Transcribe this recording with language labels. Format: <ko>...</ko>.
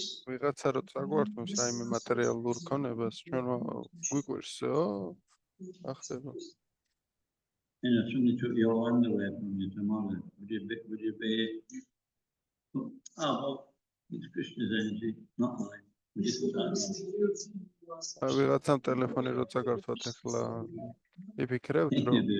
<ka>ვიღაცა რო წაგვართმევს რაიმე მატერიალურ ქონებას, ჩვენ გვიყვირსო, ახდება.</ka> <en>If somebody took your land away from you tomorrow, would you be, well, it's Krishna's energy, not mine. Would you do that?</en> <ka>ვიღაცამ ტელეფონი რო წაგართვათ ახლა იფიქრებთ რომ</ka>